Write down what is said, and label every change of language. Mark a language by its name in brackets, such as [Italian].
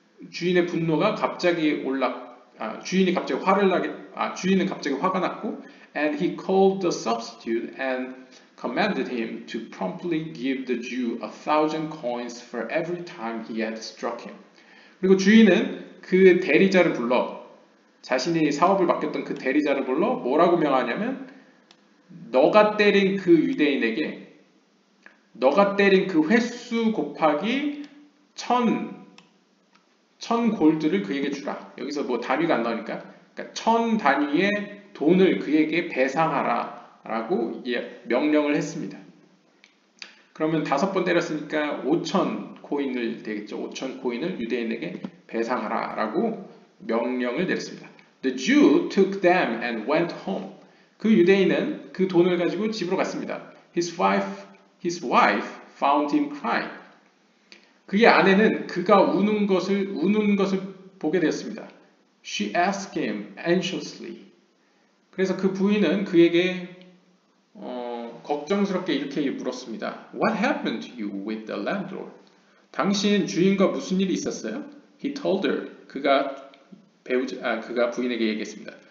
[Korean] 주인의 분노가 갑자기 주인이 갑자기 주인은 갑자기 화가 났고, [English] and he called the substitute and commanded him to promptly give the Jew 1,000 coins for every time he had struck him. [Korean] 그리고 주인은 그 대리자를 불러, 자신이 사업을 맡겼던 그 대리자를 불러 뭐라고 명하냐면, 너가 때린 그 유대인에게 너가 때린 그 횟수 곱하기 1,000 골드를 그에게 주라. 여기서 뭐 단위가 안 나오니까, 그러니까 1,000 단위의 돈을 그에게 배상하라 라고 명령을 했습니다. 그러면 5번 때렸으니까 5,000 코인을 되겠죠. 5,000 코인을 유대인에게 배상하라 라고 명령을 내렸습니다. [English] The Jew took them and went home. [Korean] 그 유대인은 그 돈을 가지고 집으로 갔습니다. [English] His wife found him crying. [Korean] 그의 아내는 그가 우는 것을 보게 되었습니다. [English] She asked him anxiously. [Korean] 그래서 그 부인은 그에게 걱정스럽게 이렇게 물었습니다. [English] What happened to you with the landlord? [Korean] 당신 주인과 무슨 일이 있었어요? [English] He told her. [Korean] 그가 부인에게 얘기했습니다.